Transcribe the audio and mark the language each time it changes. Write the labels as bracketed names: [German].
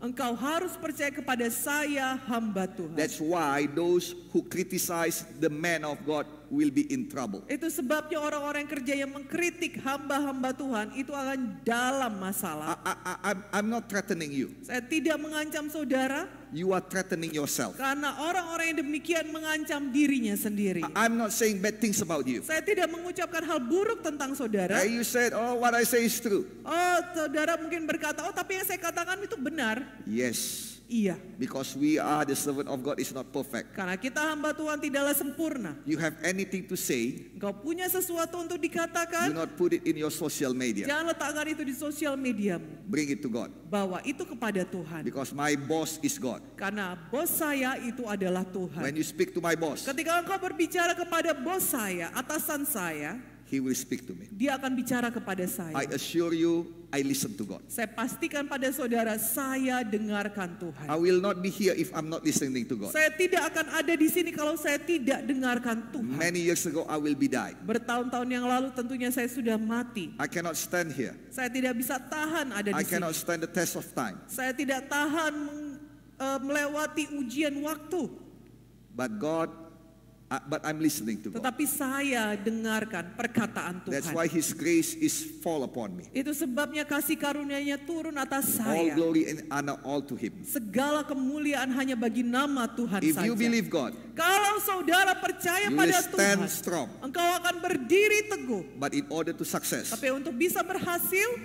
[Indonesian] engkau harus percaya kepada saya, hamba Tuhan. [English] That's why those who criticize the man of God will be in trouble. [Indonesian] Itu sebabnya orang-orang kerja yang mengkritik hamba-hamba Tuhan itu akan dalam masalah. [English] I'm not threatening you. [Indonesian] Saya tidak mengancam saudara, [English] You are threatening yourself. [Indonesian] karena orang-orang yang demikian mengancam dirinya sendiri. [English] I'm not saying bad things about you. [Indonesian] Saya tidak mengucapkan hal buruk tentang saudara. [English] You said, oh, what I say is true. [Indonesian] Oh, saudara mungkin berkata, oh tapi yang saya katakan itu benar. [English] Yes, [Indonesian] Iya, [English] because we are the servant of God is not perfect. [Indonesian] karena kita hamba Tuhan tidaklah sempurna. [English] You have anything to say, [Indonesian] Engkau punya sesuatu untuk [English] do [Indonesian] dikatakan, [English] not put it in your social media. [Indonesian] jangan letakkan itu di sosial mediamu. [English] Bring it to God. [Indonesian] Bawa itu kepada Tuhan. [English] Because my boss is God. [Indonesian] Karena bos saya itu adalah Tuhan. [English] When you speak to my boss, [Indonesian] Ketika engkau berbicara kepada bos saya, atasan saya, [English] he will speak to me. [Indonesian] dia akan bicara kepada saya. [English] I assure you, I listen to God. [Indonesian] Saya pastikan pada saudara, saya dengarkan [English] I [Indonesian] Tuhan. [English] will not be here if I'm not listening to God. [Indonesian] Saya tidak akan ada di sini kalau saya tidak dengarkan Tuhan. [English] Many years ago, I will be died. [Indonesian] Bertahun-tahun yang lalu tentunya saya sudah mati. [English] I cannot stand here. [Indonesian] Saya tidak bisa tahan ada [English] I [Indonesian] di sini. [English] cannot stand the test of time. [Indonesian] Saya tidak tahan melewati ujian waktu. [English] But God, but I'm listening to God. [Indonesian] Tetapi saya dengarkan perkataan [English] That's [Indonesian] Tuhan. [English] why His grace is fall upon me. [Indonesian] Itu sebabnya kasih karunia-Nya turun atas [English] All [Indonesian] saya. [English] glory and honor all to Him. [Indonesian] Segala kemuliaan hanya bagi nama Tuhan [English] If [Indonesian] saja. [English] you believe God, [Indonesian] Kalau saudara percaya [English] you will [Indonesian] pada [English] stand [Indonesian] Tuhan, [English] strong. [Indonesian] engkau akan berdiri teguh. [English] But in order to success, [Indonesian] Tapi untuk bisa berhasil,